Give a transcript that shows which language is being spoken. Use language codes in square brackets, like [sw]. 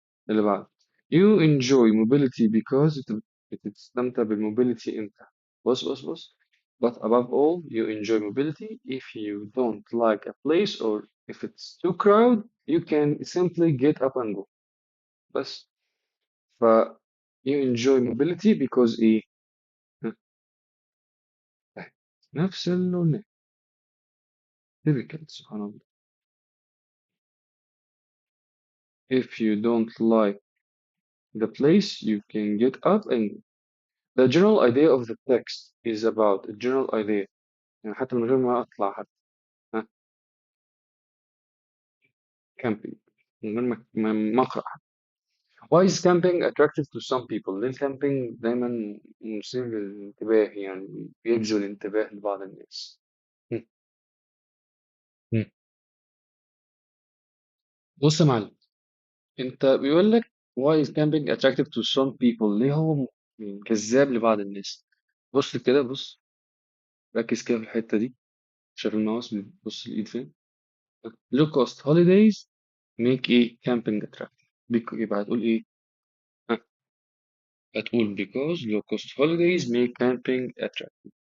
[ar] اللي بعد [en] you enjoy mobility because [ar] بتستمتع بالmobility أنت. [en] بص but above all you enjoy mobility if you don't like a place or if it's too crowded you can simply get up and go. [ar] بس ف [en] you enjoy mobility because [ar] إيه، ها، نفس اللي قلناه، typical سبحان الله. [en] if you don't like the place you can get up and go. The general idea of the text is about a general idea. [ar] يعني حتى من غير ما أطلع حتى، ها، camping، من غير ما أقرأ حتى. [en] Why is camping attractive to some people؟ [ar] ليه الكامبينج دايما مثير للانتباه، يعني بيجذب الانتباه لبعض الناس. هم، هم. بص يا معلم، انت بيقول لك [en] why is camping attractive to some people؟ [ar] ليه هو جذاب لبعض الناس؟ بص كده، بص، ركز كده في الحتة دي. شايف الماوس بيبص الإيد فين؟ [en] low cost holidays make ايه camping attractive. [ar] يبقى هتقول ايه؟ ها، هتقول [en] because low cost holidays make camping attractive.